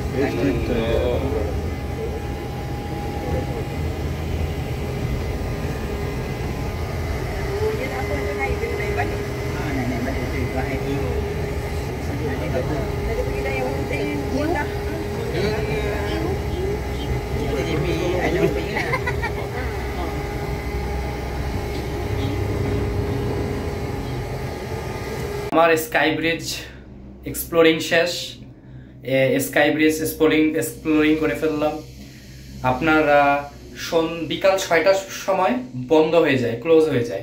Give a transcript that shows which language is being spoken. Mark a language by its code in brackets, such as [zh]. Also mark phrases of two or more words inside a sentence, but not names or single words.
[ms] Dia tak apa tu naik, dia naik balik. Naik balik tu, buat air tinggi. Nanti bagus. Dia pergi dah yang penting pun dah. JB, ada hopping lah. [bn] আমার স্কাই ব্রিজ এক্সপ্লোরিং শেষ। স্কাই ব্রিজ এক্সপ্লোরিং করে ফেললাম। আপনার বিকাল 6টার সময় বন্ধ হয়ে যায়, ক্লোজ হয়ে যায়।